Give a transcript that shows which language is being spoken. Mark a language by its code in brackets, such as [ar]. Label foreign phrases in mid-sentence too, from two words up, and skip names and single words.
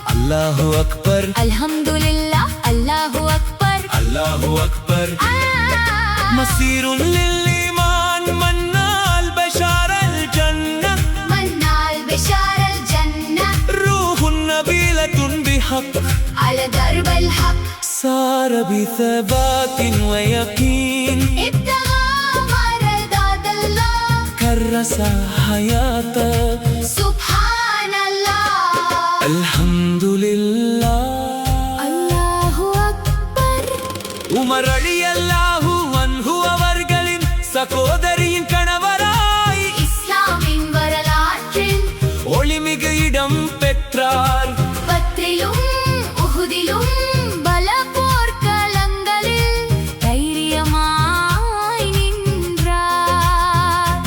[ar] الله أكبر, الحمد لله، الله أكبر. الله أكبر. مسير للإيمان من نال بشارة الجنة. من نال بشارة الجنة روح نبيلة بحق. على درب الحق صار بثبات ويقين. ابتغى مرضات الله كرس حياته. سبحان الله الحمد لله. الله أكبر. [ta] உமர் [ar] رضي الله عنه [ta] அவர்களின் சகோதரியின் கணவராய் இஸ்லாமின் வரலாற்றில் ஒளிமிகு இடம் பெற்றார். பத்திலும் உஹுதிலும் பல போர்க்களங்களில் தைரியமாய் நின்றார்.